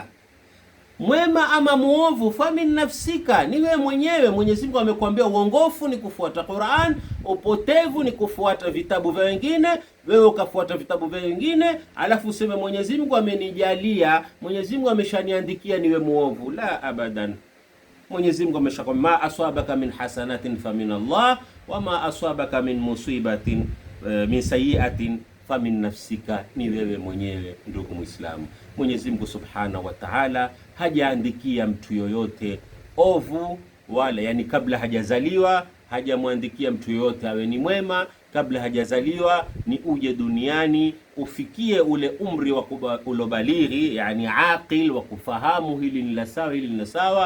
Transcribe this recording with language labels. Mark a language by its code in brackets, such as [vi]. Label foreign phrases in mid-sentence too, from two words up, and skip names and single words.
[sw] Mwema ama muovu, [ar] فمن نفسك, [sw] ni wewe mwenyewe. Mwenyezi Mungu amekwambia uongofu ni kufuata Qur'an, upotevu ni kufuata vitabu vya wengine. Wewe ukafuata vitabu vya wengine, alafu useme Mwenyezi Mungu amenijalia, Mwenyezi Mungu ameshaniandikia niwe muovu. [ar] لا أبدا. [sw] Mwenyezi Mungu ameshakwambia [ar] ما أصابك من حسنة فمن الله وما أصابك من مصيبة من سيئة فمن نفسك, [sw] ni wewe mwenyewe. Ndugu Muislamu, Mwenyezi Mungu [ar] سبحانه وتعالى [sw] hajaandikia mtu yoyote ovu, wala yani kabla hajazaliwa hajamwandikia mtu yoyote awe ni mwema. Kabla hajazaliwa ni uje duniani ufikie ule umri wa ulobalighi, yani aqil, wa kufahamu hili ni la sawa, hili ni la sawa.